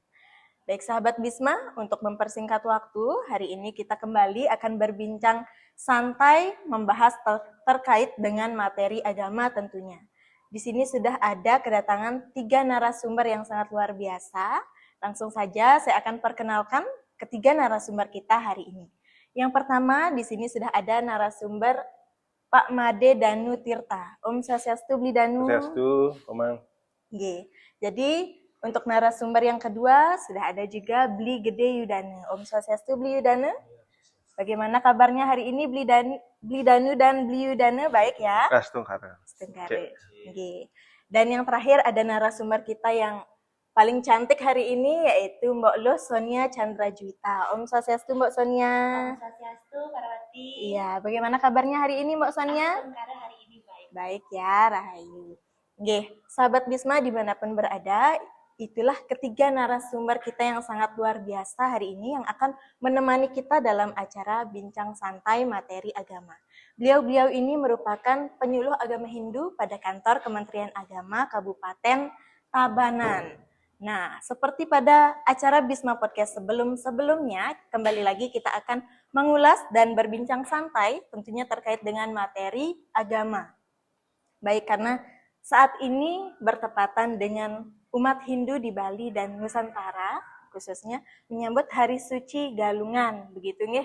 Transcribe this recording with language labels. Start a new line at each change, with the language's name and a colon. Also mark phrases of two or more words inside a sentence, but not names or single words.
Indonesian: Baik sahabat Bisma, untuk mempersingkat waktu, hari ini kita kembali akan berbincang santai membahas terkait dengan materi agama tentunya. Di sini sudah ada kedatangan 3 narasumber yang sangat luar biasa. Langsung saja saya akan perkenalkan ketiga narasumber kita hari ini. Yang pertama, di sini sudah ada narasumber Pak Made Danu Tirta.
Sanskrit: Om Swastiastu, Bli Danu. Swastiastu, Omang.
Indonesian: Jadi untuk narasumber yang kedua sudah ada juga Bli Gede Yudana.
Sanskrit: Om Swastiastu, Bli Yudana.
Indonesian: Bagaimana kabarnya hari ini Bli Danu dan Bli Yudana? Baik ya? Astungkara. Dan yang terakhir ada narasumber kita yang paling cantik hari ini yaitu Mbak Lo Sonia Chandra Juwita.
Sanskrit: Om Swastiastu, Mbak Sonia. Om Swastiastu, Parwati.
Indonesian: Iya, bagaimana kabarnya hari ini Mbak Sonia? Astungkara hari ini baik. Baik ya, Rahayu. Sahabat Bisma dimanapun berada, itulah ketiga narasumber kita yang sangat luar biasa hari ini yang akan menemani kita dalam acara Bincang Santai Materi Agama. Beliau-beliau ini merupakan penyuluh agama Hindu pada kantor Kementerian Agama Kabupaten Tabanan. Nah, seperti pada acara Bisma Podcast sebelum-sebelumnya, kembali lagi kita akan mengulas dan berbincang santai tentunya terkait dengan materi agama. Baik, karena saat ini bertepatan dengan umat Hindu di Bali dan Nusantara, khususnya menyambut Hari Suci Galungan, begitu nggih.